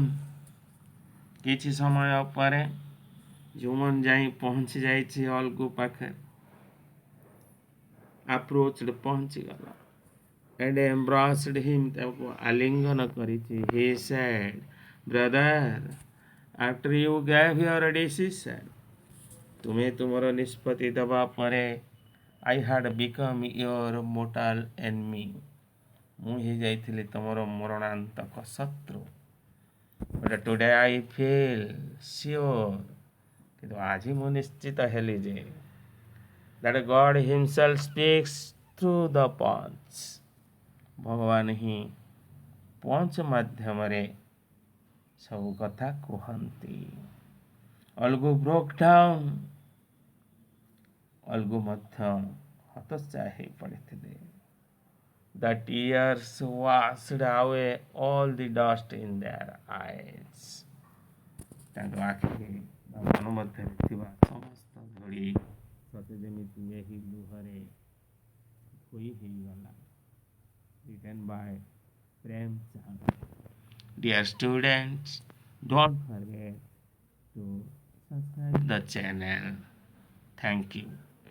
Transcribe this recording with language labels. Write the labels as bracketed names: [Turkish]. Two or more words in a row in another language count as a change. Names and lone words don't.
[Odia] କିଛି ସମୟ ପରେ ଜୁମନ ଯାଇ ପହଞ୍ଚି ଯାଇଛି ଅଲଗୁ ପାଖରେ. Approached ପହଞ୍ଚିଗଲା. [English] And embraced him, [Odia] ତାକୁ ଆଲିଙ୍ଗନ କରିଛି. [English] He said, Brother, after you gave your decision, [Odia] ତୁମେ ତୁମର ନିଷ୍ପତ୍ତି ଦେବା ପରେ [English] I had become your mortal enemy. [Odia] ମୁଁ ହେଇଯାଇଥିଲି ତୁମର ମରଣାନ୍ତକ ଶତ୍ରୁ. [English] But today I feel sure, [Odia] କିନ୍ତୁ ଆଜି ମୁଁ ନିଶ୍ଚିତ ହେଲି ଯେ [English] that God himself speaks through the punch. [Odia] ଭଗବାନ ହିଁ ପଞ୍ଚ ମାଧ୍ୟମରେ ସବୁ କଥା କୁହନ୍ତି. [English] ଅଲଗୁ broke down. [Odia] ଅଲଗୁ ମଧ୍ୟ ହତୋତ୍ସାହ ହେଇ ପଡ଼ିଥିଲେ. [English] The tears washed away all the dust in their eyes. [Odia] ତାଙ୍କ ଆଖିରେ ବା ମନ ମଧ୍ୟରେ ଥିବା ସମସ୍ତ ଧୂଳି ସତେ ଯେମିତି ଏହି ଲୁହରେ ଧୋଇ ହେଇଗଲା. [English] Written by Prem Chand. Dear students, don't forget to subscribe the channel. Thank you.